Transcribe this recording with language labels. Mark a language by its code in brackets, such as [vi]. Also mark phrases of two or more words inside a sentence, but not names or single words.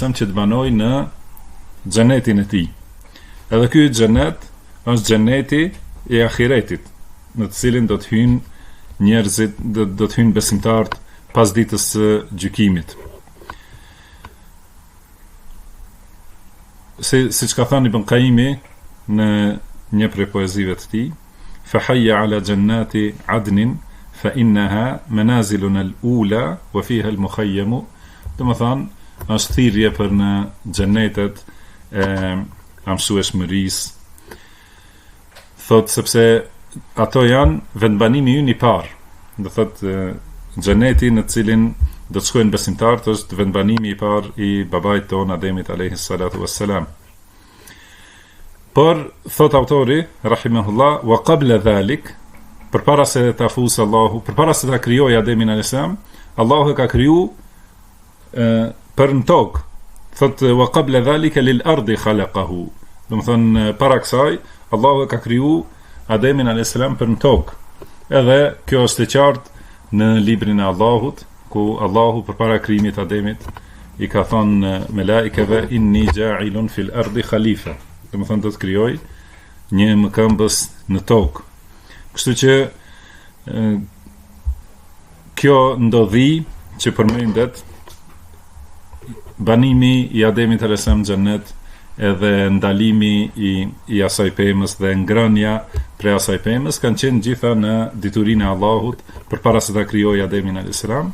[sq] që të banojë në xhenetin e tij. Edhe ky xhenet është xheneti i ahiretit, në të cilin do të hyjnë njerëzit, do të hyjnë besimtarët pas ditës së gjykimit. Siç ka thënë Ibn Qayyimi në një prej poezive të tij, [ar] فحي على جنات عدن فإنها منازلنا الأولى وفيها المخيم. [sq] Do të thonë është thirrje për në xhenetet e mësueshmërisë. Thot sepse ato janë vendbanimi ynë i parë. Do thot xheneti në të cilin do të shkojnë besimtarët është vendbanimi i parë i babait ton Ademit [ar] عليه الصلاة والسلام. [sq] Por thot autori rahimahullah [ar] وقبل ذلك, [sq] përpara se ta fusë Allahu, përpara se ta krijojë Ademin [ar] عليه السلام, [sq] Allahu e ka kriju për në tokë. [ar] Thot وقبل ذلك للأرض خلقه. [sq] Do të thonë para kësaj Allahu e ka kriju Ademin [ar] عليه السلام [sq] për në tokë. Edhe kjo është e qartë në librin e Allahut, ku Allahu përpara krijimit Ademit i ka thënë melaikeve [ar] إني جاعل في الأرض خليفة. [sq] Do të thonë do të krijoj një mëkëmbës në tokë. Kështu që kjo ndodhi që përmendet banimi i Ademit [ar] عليه السلام [sq] në xhennet, edhe ndalimi i asaj pemës dhe ngrënia prej asaj pemës kanë qenë gjitha në diturinë e Allahut përpara se ta krijojë Ademin [ar] عليه السلام.